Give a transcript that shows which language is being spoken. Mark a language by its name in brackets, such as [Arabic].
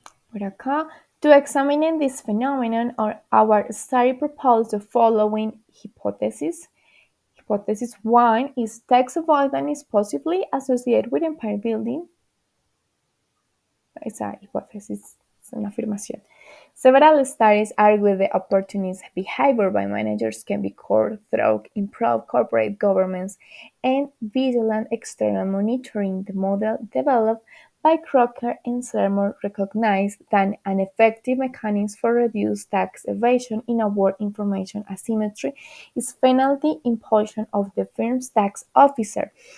[Spanish] Por acá, [English] to examine this phenomenon, our study proposed the following hypotheses. Hypothesis 1 is tax avoidance is possibly associated with empire building. [Spanish] Esa hipótesis es una afirmación. [English] Several studies argue the opportunist behavior by managers can be curbed through improved corporate governance and vigilant external monitoring. The model developed by Crocker and Seymour recognized that an effective mechanism for reduced tax evasion in a world information asymmetry is penalty imposition of the firm's tax officer.